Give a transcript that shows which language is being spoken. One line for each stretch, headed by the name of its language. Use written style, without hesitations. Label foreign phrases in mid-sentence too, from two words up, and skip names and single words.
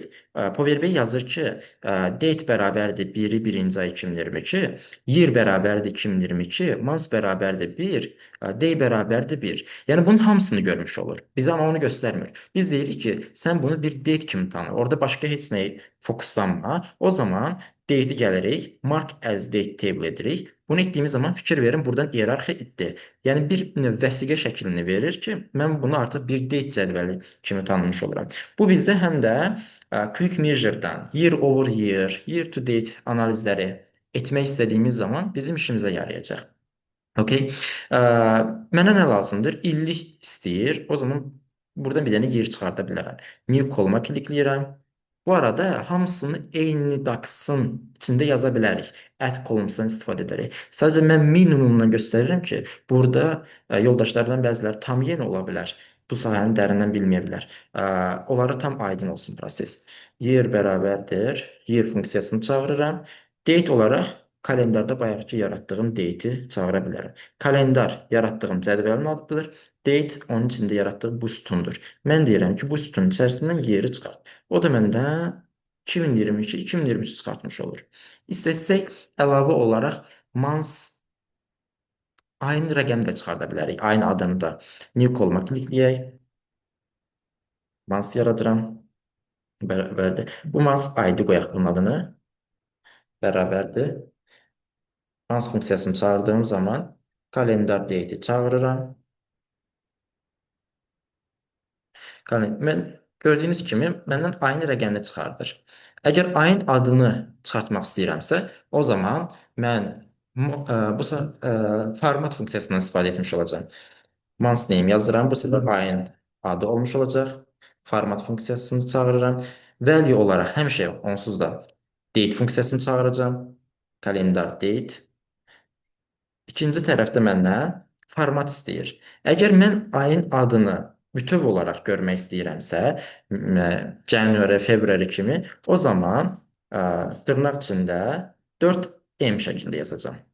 Azerbaijani: Power BI yazır ki, date bərabərdir 1-i 1-ci ay 2022, year bərabərdir 2022, month bərabərdir 1, day bərabərdir 1. Yəni bunun hamısını görmüş olur. Bizə amma onu göstərmir. Biz deyirik ki, sən bunu bir date kimi tanı. Orada başqa heç nəyə fokuslanma. O zaman date'i gəlirik,
English: mark as date table edirik.
Azerbaijani: Bunu etdiyimiz zaman fikir verin, buradan iyerarxiya itdi. Yəni bir növ vəsiqə şəklini verir ki, mən bunu artıq bir date cədvəli kimi tanımış oluram. Bu bizdə həm də
English: quick measure-dan year over year, year to date
Azerbaijani: analizləri etmək istədiyimiz zaman bizim işimizə yarayacaq. Okay. Mənə nə lazımdır? İllik istəyir. O zaman buradan bir dənə yer çıxarda bilərəm.
English: New column-a
Azerbaijani: klikləyirəm. Bu arada hamısını eyni DAX-ın içində yaza bilərik.
English: Add columns-dan
Azerbaijani: istifadə edərək. Sadəcə mən minimumdan göstərirəm ki, burada yoldaşlardan bəziləri tam yeni ola bilər. Bu sahəni dərindən bilməyə bilər. Onlara tam aydın olsun proses. Year bərabərdir. Year funksiyasını çağırıram. Date olaraq kalendarda bayaqki yaratdığım date'i çağıra bilərəm. Kalendar yaratdığım cədvəlin adıdır. Date onun içində yaratdığım bu sütundur. Mən deyirəm ki, bu sütunun içərisindən yeri çıxart. O da məndə 2022, 2023 çıxartmış olur. İstəsək əlavə olaraq month ayın rəqəmini də çıxarda bilərik. Ayın adını da
English: new column-a
Azerbaijani: klikləyək. Month yaradıram. Bərabərdir. Bu
English: month ID
Azerbaijani: qoyaq bunun adını. Bərabərdir. Month funksiyasını çağırdığım zaman kalendar date'i çağırıram. Mən gördüyünüz kimi məndən ayın rəqəmini çıxardır. Əgər ayın adını çıxartmaq istəyirəmsə, o zaman mən bu format funksiyasından istifadə etmiş olacağam.
English: Month name yazıram.
Azerbaijani: Bu səbəb ayın adı olmuş olacaq. Format funksiyasını çağırıram. Value olaraq həmişə onsuz da date funksiyasını çağıracağam. Kalendar date. İkinci tərəfdə məndən format istəyir. Əgər mən ayın adını bütöv olaraq görmək istəyirəmsə,
English: January, February
Azerbaijani: kimi, o zaman dırnaq içində 4M şəklində yazacağam.